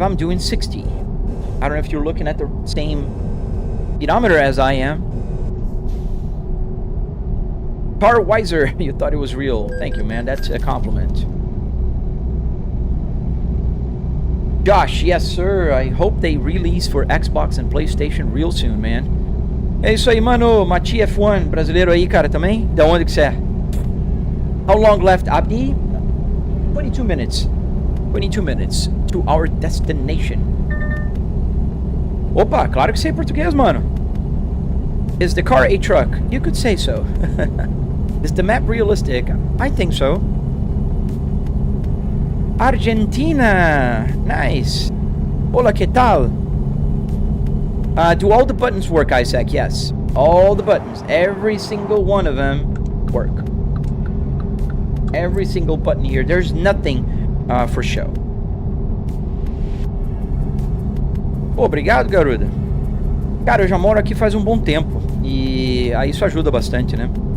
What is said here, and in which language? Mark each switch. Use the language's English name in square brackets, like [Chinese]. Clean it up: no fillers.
[English] I'm doing 60. I don't know if you're looking at the same speedometer as I am. Car Wiser, you thought it was real. Thank you, man. That's a compliment. Josh, yes, sir. I hope they release for Xbox and PlayStation real soon, man. [Portuguese] É isso aí, mano. Mati F1, brasileiro aí, cara, também? Da onde que você é? [English] How long left, Abdi? 22 minutes. 22 minutes to our destination. [Portuguese] Opa, claro que sei português, mano. [English] Is the car a truck? You could say so. Is the map realistic? I think so. [Spanish] Argentina! [English] Nice! [Spanish] Hola, ¿qué tal? [English] Do all the buttons work, Isaac? Yes. All the buttons. Every single one of them work. Every single button here. There's nothing for show. [Portuguese] Obrigado, garoto. Cara, eu já moro aqui faz um bom tempo. E aí isso ajuda bastante, né?